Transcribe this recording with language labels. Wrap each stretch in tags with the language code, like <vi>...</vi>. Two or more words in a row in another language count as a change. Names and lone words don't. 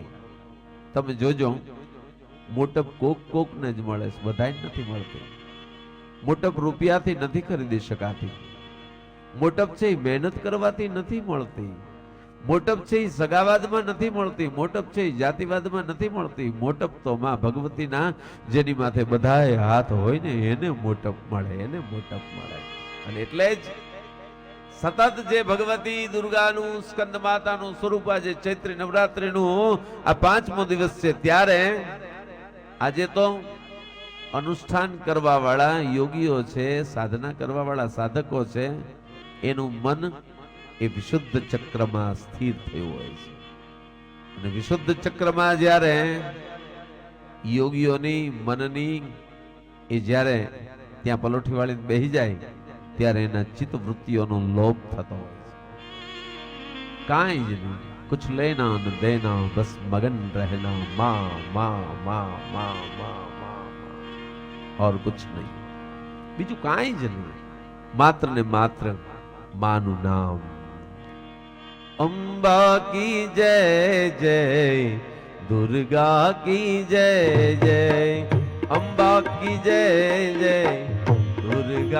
<gu>તમે જોજો મોટપ કોક કોક ને જ મળે, બધાય નથી મળતી। મોટપ રૂપિયાથી નથી ખરીદી શકાતી। મોટપ છે મહેનત કરવાથી નથી મળતી। મોટપ છે સગાવાદમાં નથી મળતી। મોટપ છે જાતિવાદમાં નથી મળતી। મોટપ તો માં ભગવતીના જેની માથે બધાય હાથ હોય ને એને મોટપ મળે, એને મોટપ મળે। અને એટલે જ સતત જે ભગવતી દુર્ગાનું સ્કંદ માતાનું સ્વરૂપ આજે ચૈત્રી નવરાત્રીનું આ 5મો દિવસ છે, ત્યારે આજે તો અનુષ્ઠાન કરવા વાળા યોગીઓ છે, સાધના કરવા વાળા સાધકો છે, એનું મન એ વિશુદ્ધ ચક્રમાં સ્થિર થયું હોય છે। અને વિશુદ્ધ ચક્રમાં જ્યારે યોગીઓની મનની એ જ્યારે ત્યાં પલોઠી વાળી બેહી જાય ત્યારે એના ચિત્ત વૃત્તિઓનો લોપ થતો હોય છે। કાંઈ જ નહીં,</gu> <hi>कुछ लेना न देना, बस मगन रहना, माँ माँ माँ माँ माँ माँ और कुछ नहीं,</hi> <gu>બીજું કાંઈ જ નહીં, માત્ર ને માત્ર માનું નામ।</gu> <hi>अंबा की जय जय, दुर्गा की जय जय, अंबा की जय जय, दुर्गा</hi>